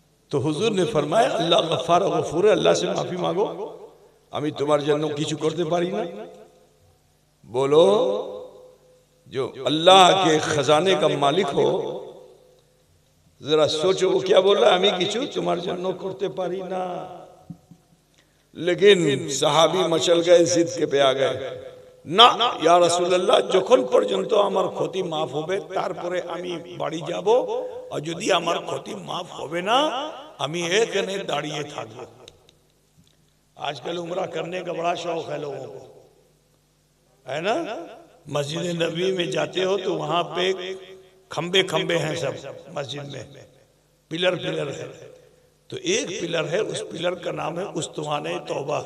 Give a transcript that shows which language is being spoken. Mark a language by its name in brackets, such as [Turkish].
[Hindi] तो हुजूर ने फरमाया, अल्लाह गफ्फार और गफूर है, अल्लाह से माफी मांगो, [Bangla] আমি তোমার জন্য কিছু করতে পারি না। [Hindi] बोलो, जो अल्लाह के खजाने का मालिक हो, जरा सोचो वो क्या बोल रहा है, [Bangla] আমি কিছু তোমার জন্য করতে পারি না। [Hindi] लेकिन सहाबी मचल गए, जिद के पे आ गए, [Bangla] না ইয়া রাসূলুল্লাহ, যখন পর্যন্ত আমার ক্ষতি মাফ হবে তারপরে আমি বাড়ি যাব, আর যদি আমার ক্ষতি মাফ হবে না আমি এখানে দাঁড়িয়ে থাকবো। [Hindi] आजकल उम्रा करने का बड़ा शौक है लोगों को, है ना। मस्जिद नबी में जाते हो तो वहां पे खंबे खंबे हैं सब मस्जिद में, पिलर पिलर है। तो एक पिलर है, उस पिलर का नाम है उस्तवाने तौबा।